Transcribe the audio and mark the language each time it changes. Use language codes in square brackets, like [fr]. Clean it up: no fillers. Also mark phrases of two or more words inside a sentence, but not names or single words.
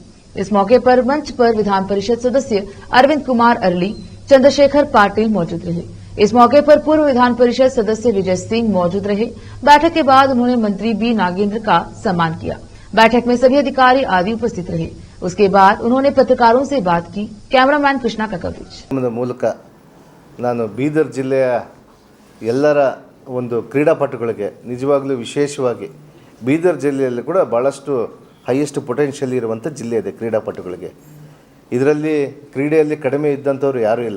[hi] इस मौके पर मंच पर विधान परिषद सदस्य अरविंद कुमार अरली, चंद्रशेखर पाटिल मौजूद रहे। इस मौके पर पूर्व विधान परिषद सदस्य विजय सिंह मौजूद रहे। बैठक के बाद उन्होंने मंत्री बी नागेंद्र का सम्मान किया। बैठक में सभी अधिकारी आदि उपस्थित रहे। उसके बाद उन्होंने पत्रकारों से बात की। कैमरामैन कृष्णा का कवरेज। [kn] ಮೂಲಕ ನಾನು ಬೀದರ್ ಜಿಲ್ಲೆಯ ಎಲ್ಲರ ಒಂದು ಕ್ರೀಡಾಪಟುಗಳಿಗೆ ನಿಜವಾಗ್ಲೂ ವಿಶೇಷವಾಗಿ ಬೀದರ್ ಜಿಲ್ಲೆಯಲ್ಲಿ ಕೂಡ ಭಾಳಷ್ಟು [en] highest potential [kn] ಇರುವಂಥ ಜಿಲ್ಲೆ ಇದೆ ಕ್ರೀಡಾಪಟುಗಳಿಗೆ. ಇದರಲ್ಲಿ ಕ್ರೀಡೆಯಲ್ಲಿ ಕಡಿಮೆ ಇದ್ದಂಥವ್ರು ಯಾರೂ ಇಲ್ಲ.